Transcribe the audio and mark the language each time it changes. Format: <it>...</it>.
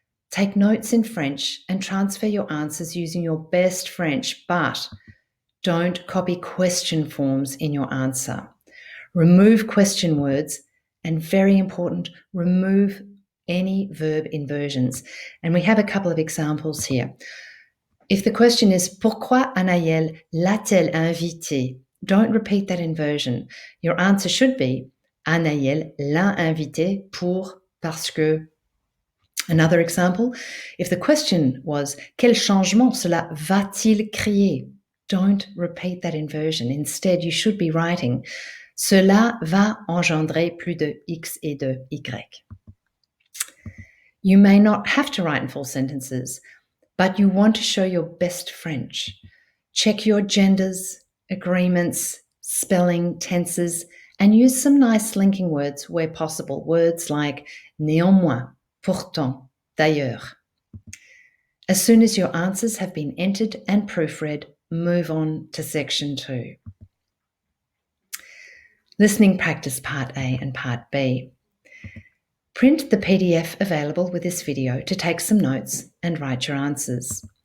<en>Take notes in French and transfer your answers using your best French, but don't copy question forms in your answer. Remove question words, and very important, remove any verb inversions. And we have a couple of examples here. If the question is</en> <fr>pourquoi Anaëlle l'a-t-elle invité?</fr> <en>Don't repeat that inversion. Your answer should be</en> <fr>Anaëlle l'a invité pour, parce que.</fr> <en>Another example, if the question was</en> <fr>quel changement cela va-t-il créer?</fr> <en>Don't repeat that inversion. Instead, you should be writing</en> <fr>cela va engendrer plus de X et de Y.</fr> <en>You may not have to write in full sentences, but you want to show your best French. Check your genders, agreements, spelling, tenses, and use some nice linking words where possible. Words like néanmoins, pourtant, d'ailleurs. As soon as your answers have been entered and proofread, move on to section 2. Listening practice part A and part B. Print the PDF available with this video to take some notes and write your answers.</en>